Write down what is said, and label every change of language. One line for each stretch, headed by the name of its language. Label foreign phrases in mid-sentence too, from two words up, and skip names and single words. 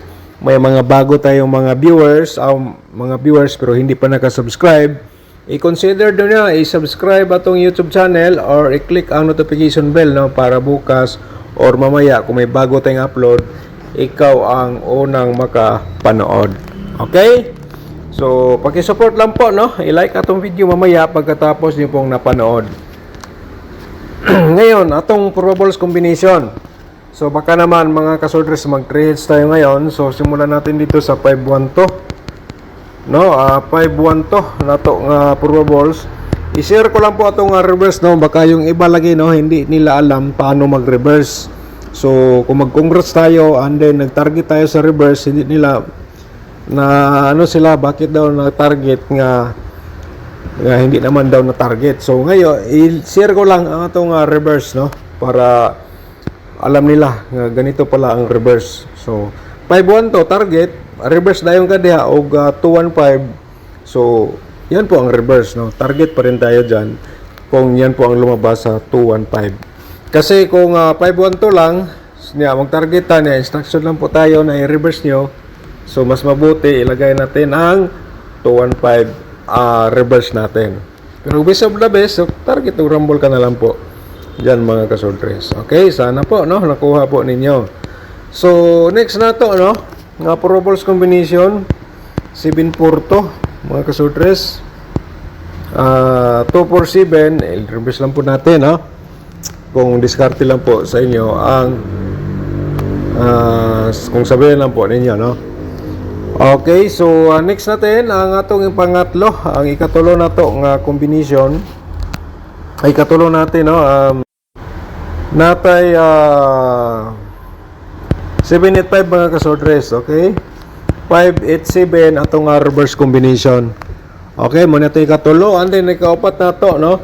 Filipino: May mga bago tayong mga viewers pero hindi pa nakasubscribe. I-consider doon nyo, i-subscribe atong YouTube channel or i-click ang
English: notification bell,
Filipino: no? Para bukas or mamaya, kung may bago tayong upload, ikaw ang unang makapanood. Okay? So, paki-support lang po, no? I-like atong video mamaya pagkatapos niyo pong napanood. Ngayon, atong
English: probables combination.
Filipino: So, baka naman mga kasodres mag-3 hits tayo ngayon. So, simulan natin dito sa 512. No? 512 na to nga probables. I-share ko lang po atong reverse, no? Baka yung iba lagi, no? Hindi nila alam paano mag-reverse. So, kung mag-congrats tayo and then nag-target tayo sa reverse, hindi nila na ano sila, bakit daw na target nga hindi naman daw na target. So ngayon i-share ko lang ang atong reverse no, para alam nila nga ganito pala ang reverse.
Cebuano: So 5-1 to target, reverse dayon ka diha og 2-1-5.
Filipino: So yan po ang reverse, no? Target pa rin tayo diyan kung yan po ang lumabas sa 2-1-5. Kasi kung 5-1 to lang, niya mag-target ta niya, instruction lang po tayo na i-reverse nyo. So mas mabuti ilagay natin ang 2-1-5 reverse natin. Pero
English: best of the best,
Filipino: so target o rumble ka na lang po dyan mga kasodres. Okay, sana po, no? Nakuha po ninyo. So next na to, no? Nga
English: probables combination
Filipino: 7-4 to mga kasodres. 2-4-7, reverse lang po natin, no? Kung diskarte lang po sa inyo ang kung sabihin lang po ninyo, no? Okay, so next natin ang atong pangatlo, ang ikatulo na to nga combination ay ikatulo natin, no? Natay 7-8-5 mga kasodres, okay? 5-8-7 atong
English: reverse combination.
Filipino: Okay, muna ito ikatulo, and then ikaupat na to, no?